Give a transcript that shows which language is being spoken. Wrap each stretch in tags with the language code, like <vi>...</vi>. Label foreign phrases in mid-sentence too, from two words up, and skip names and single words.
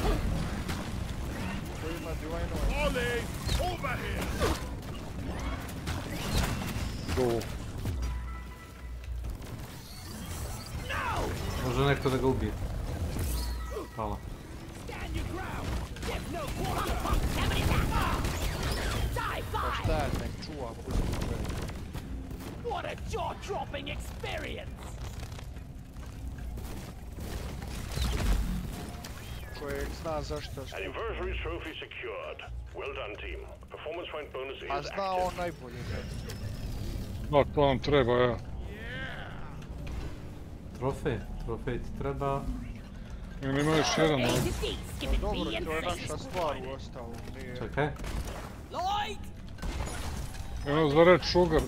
<bs>Može neko da ga ubije. Hvala. pusti sve.</bs> <en>What a jaw-dropping experience!</en> <bs>Čovjek zna zašto</bs> <en>An anniversary trophy secured. Well done, team. Performance point bonus is</en> <bs>a zna on najbolje. Da, to nam treba, ja. Trofej ti treba... Ili ima još jedan, ali... Dobro, to je naša stvar u ostalom, nije... Čekaj. Evo za</bs> <en>red sugar.</en>